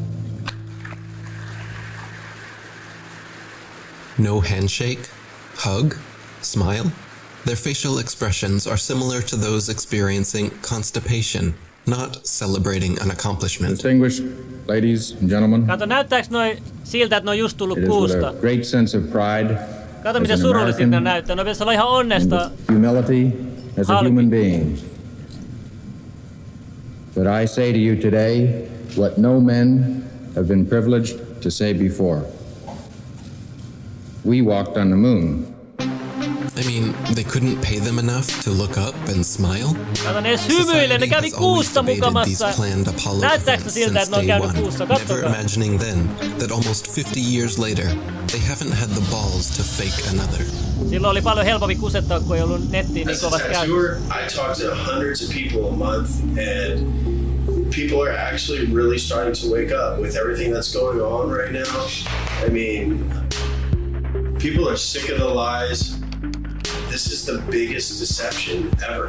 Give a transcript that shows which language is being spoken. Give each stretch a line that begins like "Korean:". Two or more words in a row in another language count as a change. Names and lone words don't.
English: No handshake, hug, smile. Their facial expressions are similar to those experiencing constipation, not celebrating an accomplishment. Distinguished ladies and gentlemen,
Finnish: Kato, näyttääks noi siltä, että ne on just tullut
English: it is with
Finnish: kuusta?
English: a great sense of pride
Finnish: Kato,
English: as
Finnish: miten
English: an
Finnish: surullisilta ne
English: American
Finnish: näyttää. No pitäisi olla ihan onnesta.
English: and with humility as a human being that I say to you today what no men have been privileged to say before. We walked on the moon. I mean, they couldn't pay them enough to look up and smile?
Finnish: Kato, ne edes hymyile, ne kävi kuussa mukamassa. Näyttääks ne siltä, että ne on käynyt kuussa?
English: Never
Finnish: Katsokaa.
English: imagining then that almost 50 years later, they haven't had the balls to fake another.
Finnish: Silloin oli paljon helpompi kusettaa, kun ei ollut nettiä niin kovasti käynyt.
English: I talk to hundreds of people a month, and people are actually really starting to wake up with everything that's going on right now. I mean, people are sick of the lies. This is the biggest deception ever.